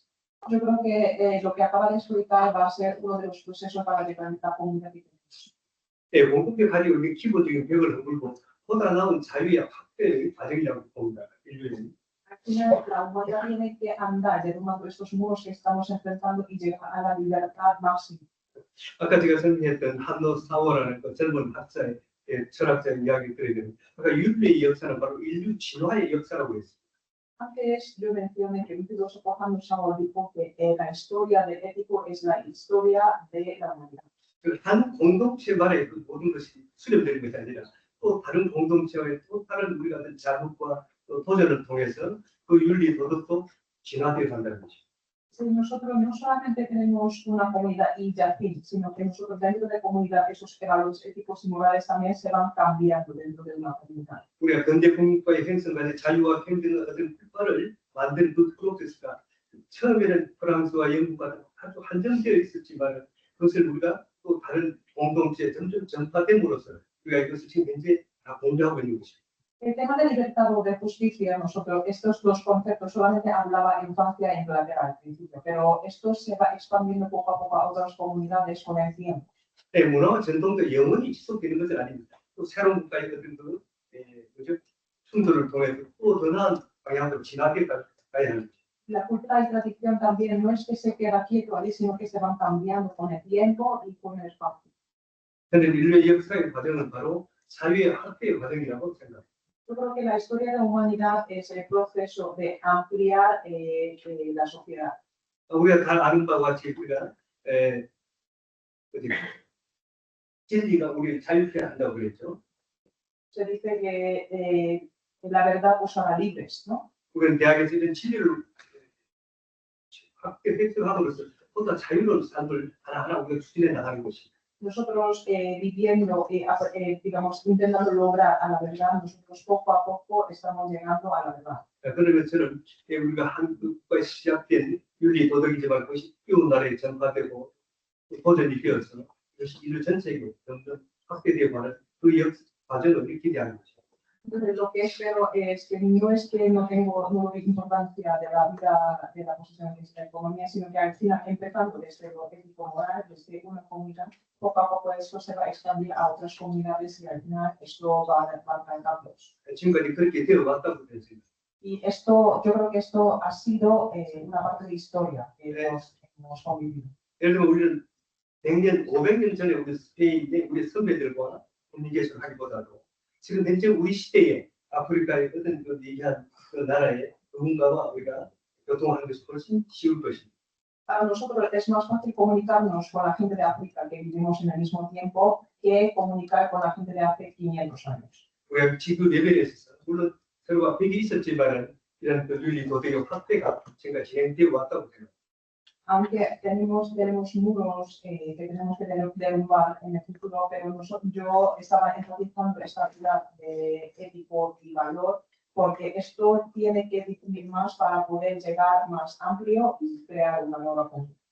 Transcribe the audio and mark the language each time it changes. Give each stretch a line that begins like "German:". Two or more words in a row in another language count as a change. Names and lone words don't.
Spanish: Yo creo que lo que acaba de explicar va a ser uno de los procesos para llegar a la comunidad que tenemos.
Korean: 공동체 가지고 있는 기본적인 벽을 허물고 보다 나은 자유의 학대의 과정이라고 봅니다. 인류는.
Spanish: Al final, la humanidad tiene que andar derrumbando estos muros que estamos enfrentando y llegar a la libertad máxima.
Korean: 아까 제가 설명했던 한노 사워라는 그 젊은 학자의 철학자의 이야기 들으면 그러니까 인류의 역사는 바로 인류 진화의 역사라고 했습니다.
Spanish: Antes yo mencioné que un filósofo Hanno Sauer dijo que la historia del ético es la historia de la humanidad.
Korean: 한 공동체만의 그 모든 것이 수렴되는 것이 아니라 또 다른 공동체와의 또 다른 우리 같은 자극과 또 도전을 통해서 그 윤리 도덕도 진화되어 간다는 것이죠.
Spanish: Nosotros no solamente tenemos una comunidad y ya fin, sino que nosotros dentro de la comunidad esos valores éticos y morales también se van cambiando dentro de una comunidad.
Korean: 우리가 근대 국가의 형성간의 자유와 평등의 어떤 국가를 만드는 그 프로세스가 처음에는 프랑스와 영국과 아주 한정되어 있었지만 그것을 우리가 또 다른 공동체에 점점 전파됨으로써 우리가 이것을 지금 현재 다 공유하고 있는 것입니다.
Spanish: El tema de libertad o de justicia, nosotros, estos dos conceptos solamente hablaba en Francia e Inglaterra al principio, pero esto se va expandiendo poco a poco a otras comunidades con el tiempo.
Korean: 문화와 전통도 영원히 지속되는 것은 아닙니다. 또 새로운 국가의 어떤 충돌을 통해서 또 더 나은 방향으로 진화해 가야 합니다.
Spanish: La cultura y tradición también no es que se queda quieto ahí, sino que se van cambiando con el tiempo y con el espacio.
Korean: 그런데 인류의 역사의 과정은 바로 사회의 확대의 과정이라고 생각합니다.
Spanish: Yo creo que la historia de la humanidad es el proceso de ampliar la sociedad.
Korean: 우리가 잘 아는 바와 같이 우리가 진리가 우리를 자유케 한다고 그랬죠.
Spanish: Se dice que la verdad os hará libres, ¿no?
Korean: 우리는 대학에서 이런 진리를 확대 획득함으로써 보다 자유로운 삶을 하나하나 우리가 추진해 나가는 것입니다.
Spanish: Nosotros viviendo, digamos, intentando lograr a la verdad, nosotros poco a poco estamos llegando a la verdad.
Korean: 그러면 저는 우리가 한국과 시작된 윤리 도덕이지만 그것이 이웃 나라에 전파되고 보존이 되어서 이것이 인류 전체에 점점 확대되어 가는 그 과정을 기대하는 것입니다.
Spanish: Entonces, lo que espero es que no es que no doy importancia de la vida, de la posición de la economía, sino que al final, empezando desde lo ético moral, desde una comunidad, poco a poco esto se va a expandir a otras comunidades y al final esto va a traer cambios.
Korean: 지금까지 그렇게 되어왔다고 pens습니다.
Spanish: Y esto, yo creo que esto ha sido una parte de historia que hemos convivido.
Korean: 예를 들면 우리는 100년, 500년 전에 우리 스페인의 우리 선배들과 커뮤니케이션을 하기보다도 지금 현재 우리 시대에 아프리카의 어떤 그 얘기한 그 나라의 누군가와 우리가 교통하는 것이 훨씬 쉬울 것입니다.
Spanish: Para nosotros es más fácil comunicarnos con la gente de África que vivimos en el mismo tiempo que comunicar con la gente de hace 500 años.
Korean: 우리가 지구 레벨에서 물론 서로가 벽이 있었지만 이런 그 윤리 도덕의 확대가 지금 진행되어 왔다고 생각합니다.
Spanish: Aunque tenemos muros que tenemos que derrumbar en el futuro, pero yo estaba enfatizando esta actividad de ético y valor, porque esto tiene que difundir más para poder llegar más amplio y crear una nueva cultura.